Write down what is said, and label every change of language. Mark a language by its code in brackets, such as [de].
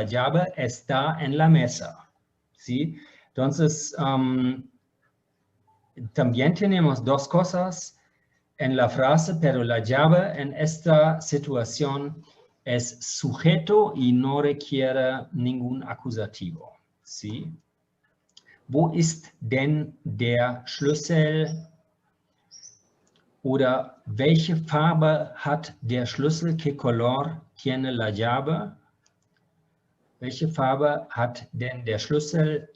[es] La llave está en la mesa, ¿sí? Entonces, también tenemos dos cosas en la frase, pero la llave en esta situación es sujeto y no requiere ningún acusativo, ¿sí? [de] Wo ist denn der Schlüssel? Oder welche Farbe hat der Schlüssel? [es] ¿Qué color tiene la llave? [de] Welche Farbe hat denn der Schlüssel?